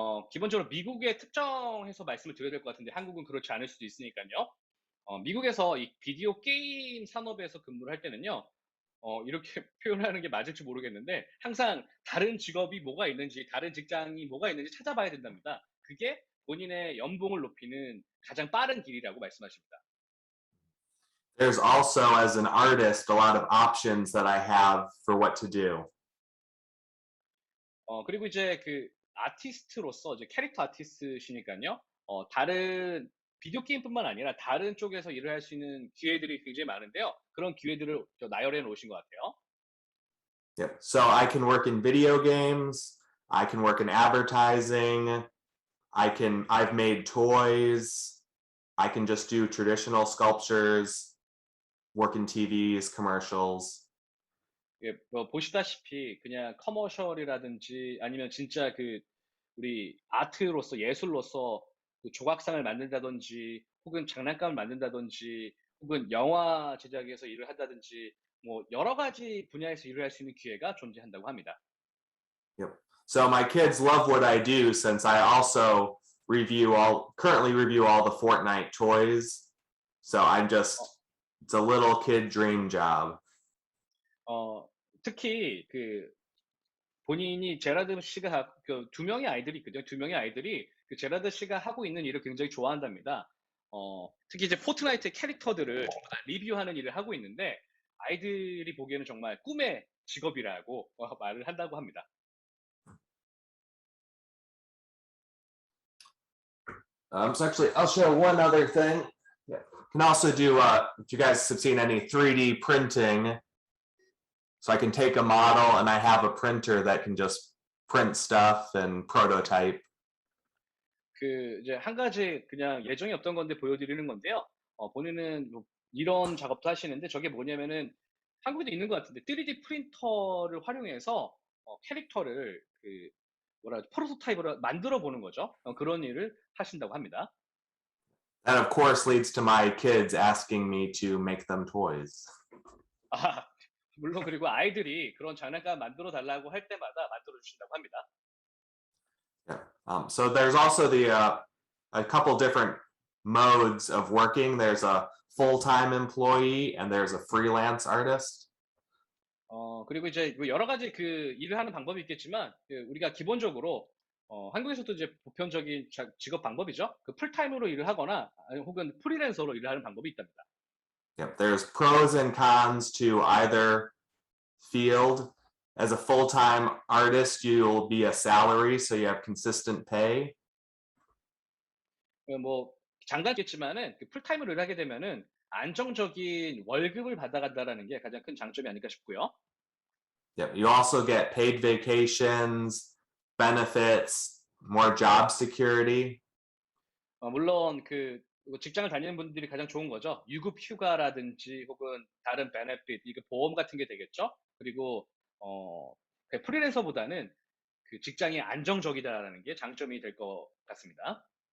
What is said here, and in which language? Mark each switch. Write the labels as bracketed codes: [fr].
[ko] 기본적으로 미국에 특정해서 말씀을 드려야 될 것 같은데 한국은 그렇지 않을 수도 있으니까요. 미국에서 이 비디오 게임 산업에서 근무를 할 때는요. 이렇게 표현하는 게 맞을지 모르겠는데 항상 다른 직업이 뭐가 있는지 다른 직장이 뭐가 있는지 찾아봐야 된답니다. 그게 본인의 연봉을 높이는 가장 빠른 길이라고 말씀하십니다. [en] There's also, as an artist, a lot of options that I have for what to do. [ko] 그리고 이제 그 아티스트로서 이제 캐릭터 아티스트시니까요. 다른 비디오 게임뿐만 아니라 다른 쪽에서 일을 할 수 있는 기회들이 굉장히 많은데요. 그런 기회들을 나열해 놓으신 것 같아요. [en] Yep. So I can work in video games. I can work in advertising. I've made toys. I can just do traditional sculptures, work in TVs, commercials. [ko] 예, 보시다시피 그냥 커머셜이라든지 아니면 진짜 그 우리 아트로서 예술로서 그 조각상을 만든다든지 혹은 장난감을 만든다든지 혹은 영화 제작에서 일을 한다든지 뭐 여러 가지 분야에서 일을 할 수 있는 기회가 존재한다고 합니다. [en] Yep. So my kids love what I do since I also currently review all the Fortnite toys. So it's a little kid dream job. [ko] 특히 그 본인이 제라드 씨가 두 명의 아이들이 있거든요. 두 명의 아이들이 그 제라드 씨가 하고 있는 일을 굉장히 좋아한답니다. 특히 이제 포트나이트 캐릭터들을 전부 다 리뷰하는 일을 하고 있는데 아이들이 보기에는 정말 꿈의 직업이라고 말을 한다고 합니다. [en] So actually, I'll show one other thing. Yeah. Can also do, if you guys have seen any 3D printing, so I can take a model and I have a printer that can just print stuff and prototype. [ko] 그 이제 한 가지 그냥 예정이 없던 건데 보여드리는 건데요. 본인은 뭐 이런 작업도 하시는데 저게 뭐냐면은 한국에도 있는 것 같은데 3D 프린터를 활용해서 캐릭터를 그 뭐라 하죠? 프로토타입으로 만들어 보는 거죠. 그런 일을 하신다고 합니다. [en] That of course leads to my kids asking me to make them toys. [ko] 아, 물론 그리고 아이들이 그런 장난감 만들어 달라고 할 때마다 만들어 주신다고 합니다. [en] Yeah. So there's also a couple different modes of working. There's a full-time employee and there's a freelance artist. [ko] 그리고 이제 뭐 여러 가지 그 일을 하는 방법이 있겠지만 그 우리가 기본적으로 한국에서도 이제 보편적인 직업 방법이죠. 그 풀타임으로 일을 하거나 혹은 프리랜서로 일을 하는 방법이 있답니다. [en] Yep. There's pros and cons to either field. As a full-time artist, you'll be a salary, so you have consistent pay. [ko] 뭐 장단있겠지만은 그 풀타임으로 일하게 되면은 안정적인 월급을 받아간다라는 게 가장 큰 장점이 아닐까 싶고요. [en] Yep. You also get paid vacations, benefits, more job security. [ko] 물론 그 직장을 다니는 분들이 가장 좋은 거죠. 유급 휴가라든지 혹은 다른 베네핏, 이게 보험 같은 게 되겠죠. 그리고 그 프리랜서보다는 그 직장이 안정적이다라는 게 장점이 될 것 같습니다.